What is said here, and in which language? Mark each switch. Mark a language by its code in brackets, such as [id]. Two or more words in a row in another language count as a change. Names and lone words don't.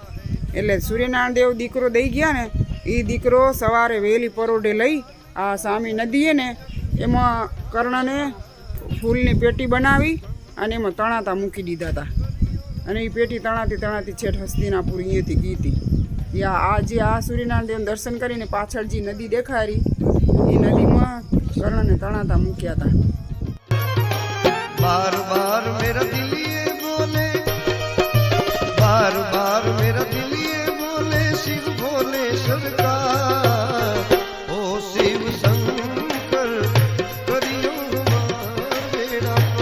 [gu] એટલે સૂર્યનારાયણ દેવ દીકરો દઈ ગયા ને એ દીકરો સવારે વહેલી પરોઢે લઈ આ સામી નદીએ ને એમાં કર્ણને ફૂલની પેટી બનાવી અને એમાં તણાતા મૂકી દીધા હતા. અને એ પેટી તણાતી છેઠ હસ્તિનાપુર અહીંયાથી ગઈ હતી. આ સૂર્યનારાયણ દેવને દર્શન કરીને પાછળ જે નદી દેખાડી એ નદીમાં કર્ણને તણાતા મૂક્યા હતા. [hi] बार बार मेरा दिल ये बोले बार बार मेरा दिल ये बोले शिव भोले सरकार ओ शिव शंकर करियो हमार बेड़ा